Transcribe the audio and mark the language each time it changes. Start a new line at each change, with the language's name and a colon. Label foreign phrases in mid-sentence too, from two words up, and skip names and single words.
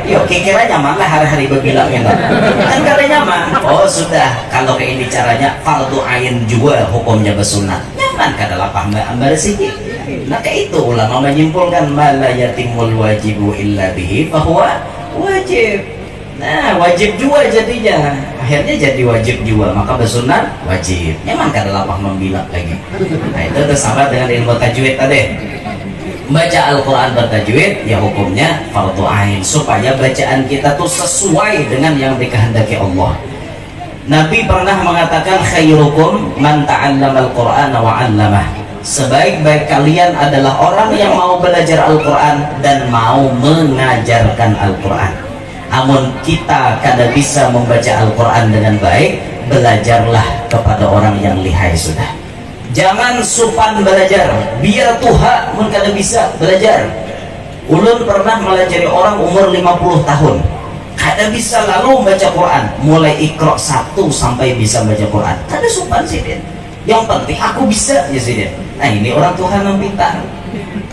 Banjar: Yuk kira nyaman lah hari-hari berbilak ya kan kada nyaman. Oh sudah, kalau kayak ini caranya fardu ain juga hukumnya bersunat, nyaman kada lapah barasihi. Nah kayak itu ulama menyimpulkan
Arabic: ما لا يتم الواجب إلا به
Banjar: bahwa wajib. Nah wajib juga jadinya, akhirnya jadi wajib juga, maka bersunat wajib. Memang kada lapah membilak lagi.
Indonesian: Nah itu bersama dengan ilmu tajwid tadi. Baca Al-Quran bertajwid ya hukumnya fardu ain, supaya bacaan kita tuh sesuai dengan yang dikehendaki Allah. Nabi pernah mengatakan
Arabic: خيركم من تعلم القرآن وعلمه.
Indonesian: Sebaik-baik kalian adalah orang yang mau belajar Al-Quran dan mau mengajarkan Al-Quran.
Banjar: Namun kita kada bisa membaca Al-Quran dengan baik, belajarlah kepada orang yang lihai sudah. Jangan supan belajar, biar tuha mun kada bisa belajar. Ulun pernah melajari orang umur 50 tahun, kada bisa lalu membaca Quran, mulai Iqra 1 sampai bisa baca Quran. Kada supan sih dia. Yang penting aku bisa ya sih dia. Nah ini orang Tuhan yang pintar.